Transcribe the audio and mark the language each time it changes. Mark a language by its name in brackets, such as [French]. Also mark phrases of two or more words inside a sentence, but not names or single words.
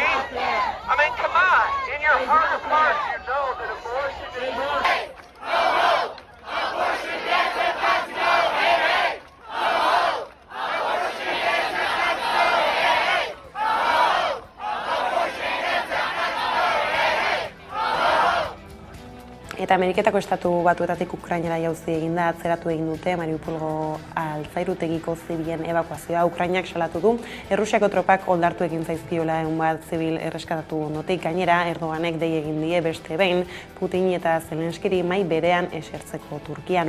[English] I mean, come on. In your heart of hearts, you know that abortion is wrong. Hey, ho, ho. Abortion, yes, it has to go. Hey, hey. Ho, ho. Abortion, yes, it has to go. Hey, hey. Ho, ho. Abortion, yes, it has to go. Hey, hey. Ho, ho. [Basque] Eta Ameriketako Estatu Batuetatik Ukrainara jauzi eginda atzeratu egin dute Mariupolgo altzairutegiko zibilen ebakuazioa. Ukrainak salatu du Errusiako tropak oldartu egin zaizkiola 100 zibil erreskatatu ondotik. Gainera, Erdoganek dei egin die beste behin Putin eta Zelenskiri mai berean esertzeko Turkian.